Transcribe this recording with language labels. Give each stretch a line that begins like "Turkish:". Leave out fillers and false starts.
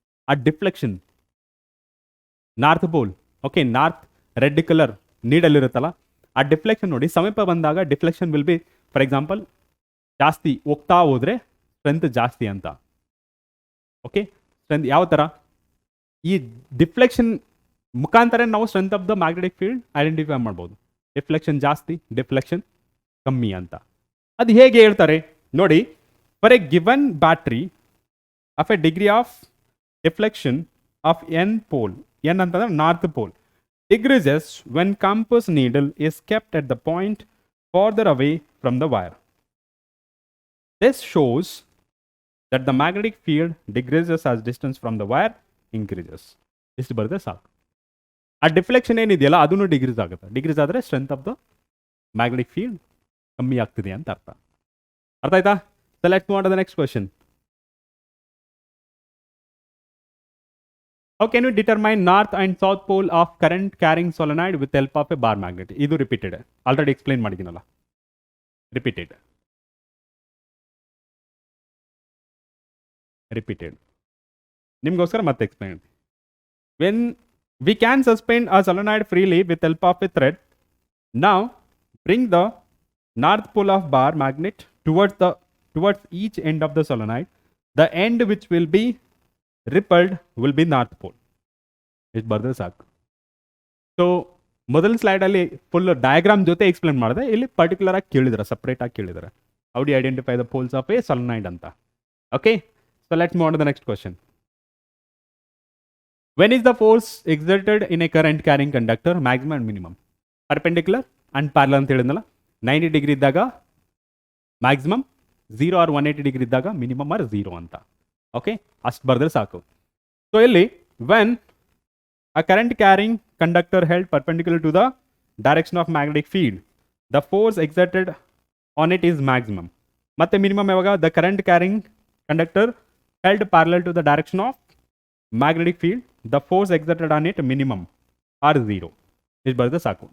Kannada: ಆ deflection, north pole, okay, north red colour needle ಇರುತ್ತಲ್ಲ, ಆ ಡಿಫ್ಲೆಕ್ಷನ್ ನೋಡಿ, ಸಮೀಪ ಬಂದಾಗ deflection will be, for example, ಜಾಸ್ತಿ ಹೋಗ್ತಾ ಹೋದರೆ ಸ್ಟ್ರೆಂತ್ ಜಾಸ್ತಿ ಅಂತ. ಓಕೆ, ಸ್ಟ್ರೆಂತ್ ಯಾವ ಥರ? ಈ ಡಿಫ್ಲೆಕ್ಷನ್ ಮುಖಾಂತರ ನಾವು strength of the magnetic field identify ಮಾಡ್ಬೋದು. ಡಿಫ್ಲೆಕ್ಷನ್ ಜಾಸ್ತಿ, ಡಿಫ್ಲೆಕ್ಷನ್ ಕಮ್ಮಿ ಅಂತ. ಅದು ಹೇಗೆ ಹೇಳ್ತಾರೆ ನೋಡಿ.
English: for a given battery of a degree of deflection of n pole, n
Kannada: ಅಂತಂದ್ರೆ north pole,
English: decreases when compass needle is kept at the point farther away from the wire. This shows that the magnetic field decreases as distance from the wire increases.
Kannada: ಇಷ್ಟು ಬರುತ್ತೆ ಸಾಕು. ಆ deflection ಏನಿದೆಯಲ್ಲ ಅದನ್ನು degrees ಆಗುತ್ತೆ. Degrees ಆದರೆ strength of the magnetic field ಕಮ್ಮಿ ಆಗ್ತಿದೆ ಅಂತ ಅರ್ಥ. ಅರ್ಥ ಆಯ್ತಾ?
English: So let's move on to the next question. How can you determine north and south pole of current carrying solenoid with help of a bar magnet?
Kannada: ಇದು repeated, already explain ಮಾಡಿದ್ದೀನಲ್ಲ. Repeated ನಿಮಗೋಸ್ಕರ ಮತ್ತೆ explain.
English: When we can suspend a solenoid freely with help of a thread. Now bring the north pole of bar magnet towards each end of the solenoid. The end which will be repelled will be north pole.
Kannada: ಇಷ್ಟು ಬರೆದ್ರೆ ಸಾಕು. So ಮೊದಲ ಸ್ಲೈಡಲ್ಲಿ full diagram ಜೊತೆ explain ಮಾಡಿದೆ, ಇಲ್ಲಿ particular ಆಗಿ ಕೇಳಿದ್ದಾರೆ, separate ಆಗಿ ಕೇಳಿದ್ದಾರೆ.
English: How do identify the poles of a solenoid ಅಂತ. Okay, so let's move on to the next question. When is the force exerted in a current carrying conductor maximum and minimum?
Kannada: Perpendicular and parallel ಅಂತ ಹೇಳಿದ್ನಲ್ಲ. 90 degree ಇದ್ದಾಗ maximum, 0 R 180 degree ಇದ್ದಾಗ minimum R 0 ಅಂತ. Okay, ಅಷ್ಟು ಬರೆದ್ರೆ ಸಾಕು.
English: So ಇಲ್ಲಿ when a current carrying conductor held perpendicular to the direction of magnetic field, the force exerted on it is maximum.
Kannada: ಮತ್ತೆ ಮಿನಿಮಮ್ ಯಾವಾಗ?
English: the current carrying conductor held parallel to the direction of magnetic field, the force exerted on it minimum or 0.
Kannada: ಇಷ್ಟು ಬರೆದ್ರೆ ಸಾಕು.